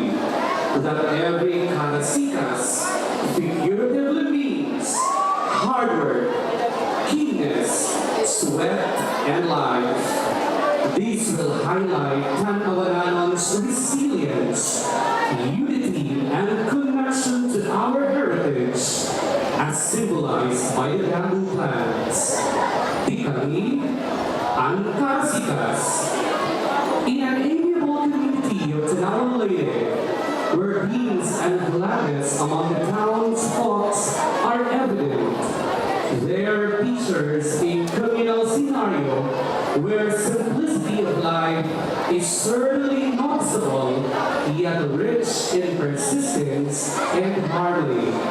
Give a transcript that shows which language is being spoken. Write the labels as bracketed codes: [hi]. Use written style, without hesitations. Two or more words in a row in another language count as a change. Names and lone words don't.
[en] That every Karasikas figuratively means hard work, keenness, sweat, and life. These will highlight Tanauan's resilience, unity, and connection to our heritage, as symbolized by the bamboo plants, Tikami, and Karasikas. In an amiable community of Tanauan Leyte, where beams and gladness among the town's folks are evident, there are pictures in communal scenario where simplicity of life is certainly noticeable, yet rich in persistence and harmony.